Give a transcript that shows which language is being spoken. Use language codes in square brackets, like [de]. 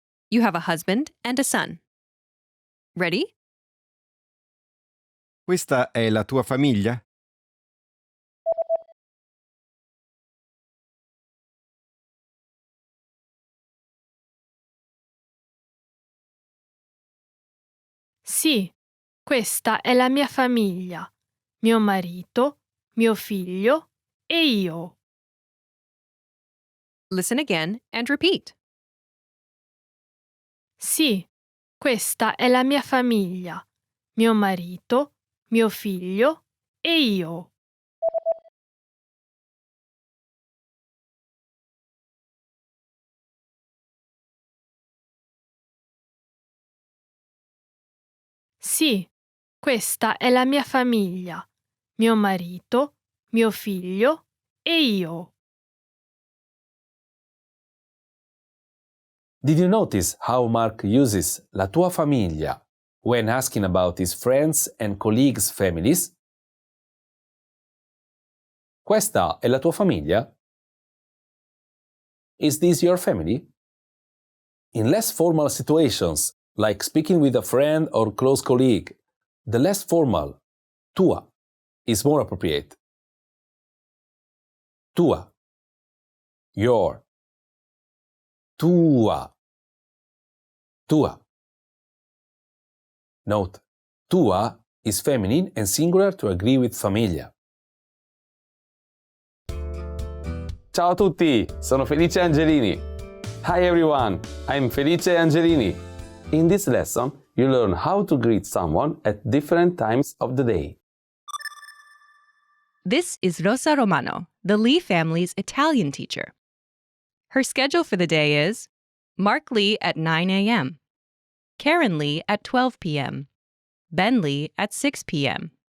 [en] You have a husband and a son. Ready? [it] Questa è la tua famiglia? Sì, questa è la mia famiglia. Mio marito, mio figlio e io. [en] Listen again and repeat. [it] Sì, questa è la mia famiglia. Mio marito, mio figlio e io. Sì, questa è la mia famiglia. Mio marito, mio figlio e io. [en] Did you notice how Mark uses [it] la tua famiglia [en] when asking about his friends and colleagues' families? [it] Questa è la tua famiglia? [en] Is this your family? In less formal situations, like speaking with a friend or close colleague, the less formal tua is more appropriate. [it] Tua, your, tua, tua. [en] Note, tua is feminine and singular to agree with famiglia. [it] Ciao a tutti, sono Felice Angelini. [en] Hi everyone, I'm Felice Angelini. In this lesson, you learn how to greet someone at different times of the day. This is Rosa Romano, the Lee family's Italian teacher. Her schedule for the day is Mark Lee at 9 a.m., Karen Lee at 12 p.m., Ben Lee at 6 p.m.